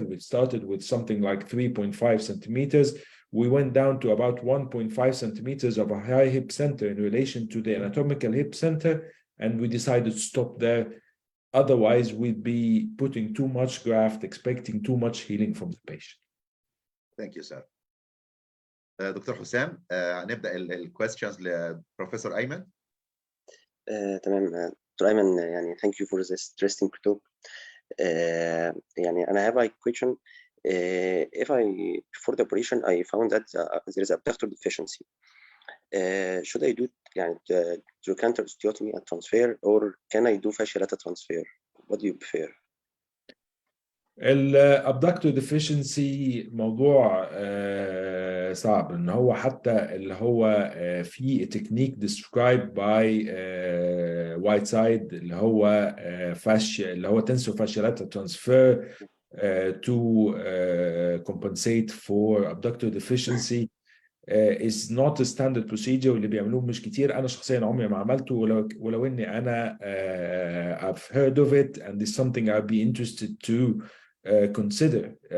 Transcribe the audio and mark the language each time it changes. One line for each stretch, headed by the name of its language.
English: We started with something like 3.5 centimeters. We went down to about 1.5 centimeters of a high hip center in relation to the anatomical hip center, and we decided to stop there. Otherwise, we'd be putting too much graft, expecting too much healing from the patient. Thank you, sir.
Arabic: دكتور حسام، هنبدأ الكويستشنز لبروفيسور أيمن. تمام دكتور أيمن، يعني
English: thank you for this interesting talk.
Arabic: يعني
English: I have a question. If before the operation I found that there is abductor deficiency, should I do
Arabic: يعني
English: trochanter osteotomy and transfer, or can I do fascial transfer? What do you prefer?
Arabic: الابدكتور ديفيشنسي موضوع صعب، ان هو حتى اللي هو في تكنيك
English: described by Whiteside
Arabic: اللي هو فاشيا، اللي هو تنسور فاشيالاتر ترانسفير
English: to compensate for abductor deficiency is not a standard procedure،
Arabic: واللي بيعملوه مش كتير. انا شخصيا عمري ما عملته، ولو اني انا
English: I've heard of it and it's something I'd be interested to consider.